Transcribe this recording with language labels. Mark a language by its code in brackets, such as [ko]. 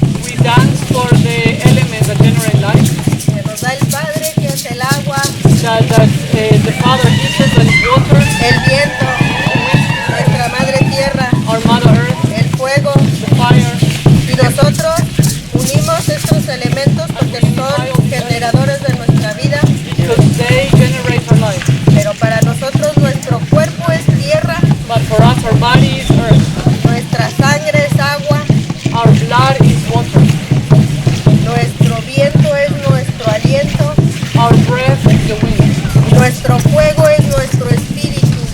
[en] We dance for the elements that generate life. [es] que nos da el Padre, que es el agua, [en] That the Father gives us and water, [es] el viento, nuestra madre tierra, [en] our Mother Earth, [es] el fuego, [en] the fire. [es] y nosotros unimos estos elementos porque son generadores de nuestra vida, [en] Because they generate our life. [es] pero para nosotros nuestro cuerpo es tierra, [en] But for us, our body is earth. [es] nuestra sangre es agua, [en] Our blood is water. [es] nuestro viento es nuestro aliento, [en] Our breath is the wind. [es] nuestro fuego es nuestro espíritu.